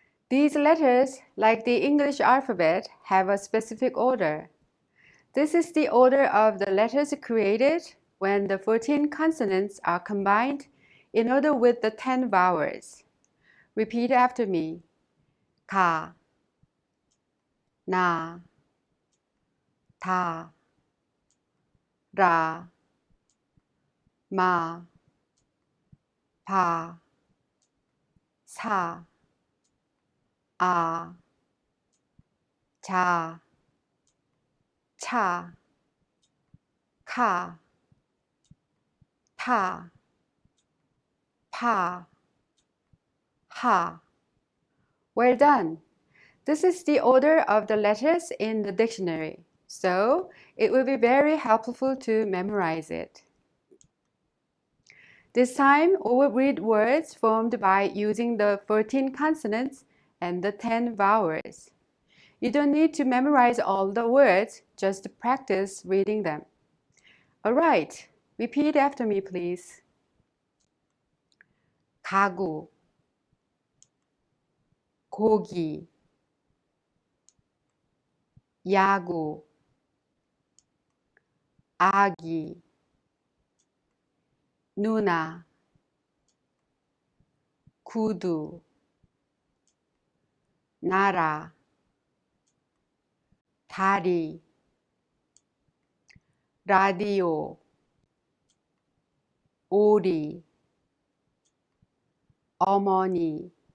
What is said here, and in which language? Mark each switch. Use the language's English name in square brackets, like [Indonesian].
[English] These letters, like the English alphabet, have a specific order. This is the order of the letters created when the 14 consonants are combined in order with the 10 vowels. Repeat after me. [Korean] 가, 나, 다, 라, 마, 파, 사, 아, 자, 차, 카, 타, 파, 하. [English] Well done! This is the order of the letters in the dictionary, so it will be very helpful to memorize it. This time, we will read words formed by using the 14 consonants and the 10 vowels. You don't need to memorize all the words, just practice reading them. Alright, repeat after me, please. [Korean] 가구, 고기, 야구, 아기, 누나, 구두, 나라, 다리, 라디오, 오리, 어머니,